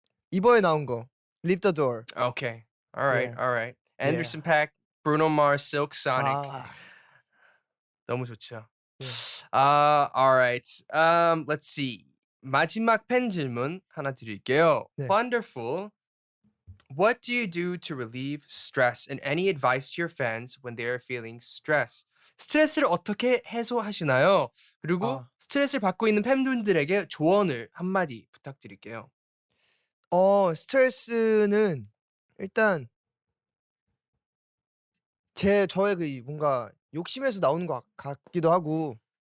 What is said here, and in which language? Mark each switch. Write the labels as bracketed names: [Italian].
[Korean] 이번에 나온 거 Leave the Door. [English] Okay. Alright, Yeah. alright. Yeah. Anderson .Paak, Bruno Mars, Silk Sonic. 아. [Korean] 너무 좋죠. 예. [English] Alright. Let's see. [Korean] 마지막 팬 질문 하나 드릴게요. 네. [English] Wonderful. What do you do to relieve stress? And any advice to your fans when they are feeling stress? [Korean] 스트레스를 어떻게 해소하시나요? 그리고 아. 스트레스를 받고 있는 팬분들에게 조언을 한마디 부탁드릴게요. 스트레스는 일단 저의 그 이 뭔가 욕심에서 나오는 것 같기도 하고